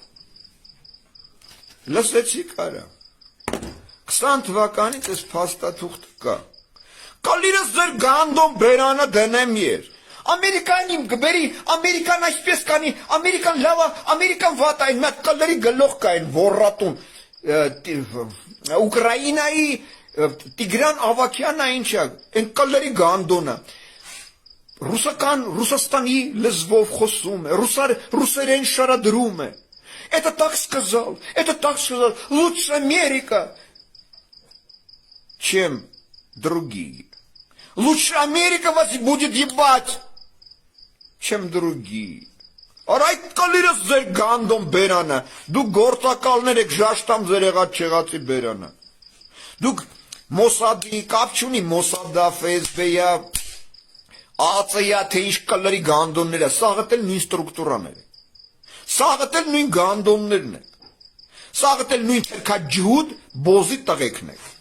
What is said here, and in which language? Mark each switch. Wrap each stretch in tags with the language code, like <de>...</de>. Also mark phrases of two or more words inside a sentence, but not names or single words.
<hy>Լսեցիք արա, 20 թվականից այս փաստաթուղթը կա։ Կալիրս ձեր գանդոն բերանը դնեմ ես։ Ամերիկանի գբերի, ամերիկան այսպես կանի, ամերիկան լավա, ամերիկան վատ այն, մատ կալերի գլող կային ոռատուն, Ուկրաինայի Տիգրան Ավակյանը ինչա, այն կալերի գանդոնը, Ռուսաստանի լեզվով խոսում է, ռուսերեն շարադրում է,</hy> <ru>это так сказал, лучше Америка, чем другие. Лучше Америка вас будет ебать, чем другие.</ru> <hy>Արայք կալիրս ձեր գանդոն բերանը, դուք գործակալներ եք ժաշտամ ձեր եղած չեղածի բերանը, դուք Մոսադի, կապ չունի Մոսադա, FSB-յա, ԱԱՑ-յա, թե ինչ կալերի գանդոնները, սաղըտ էլ նույն ստրուկտուրաներ է, սաղըտ էլ նույն գանդոններն է, սաղըտ էլ նույն թերքաջհուդ բոզի տղեկն է,</hy>